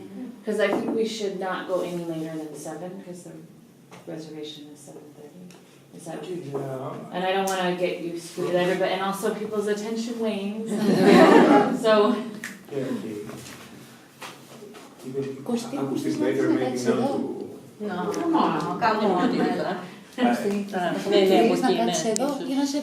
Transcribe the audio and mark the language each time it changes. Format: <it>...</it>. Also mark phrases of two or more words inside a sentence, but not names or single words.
<en>Because I think we should not go any later than 7, because the reservation is 7:30. Is that Yeah. And I don't want to get you squeezed, everybody, and also people's attention wanes. So,</en> <el>Κωστή, Ακουστείς να</el> <en>later maybe</en> <el>κάτσεις</el> <en>not</en> <el>εδώ.</el> <en>to...</en> <el>Κάνουμε ό,τι Θέλεις να κάτσεις εδώ για να σε</el>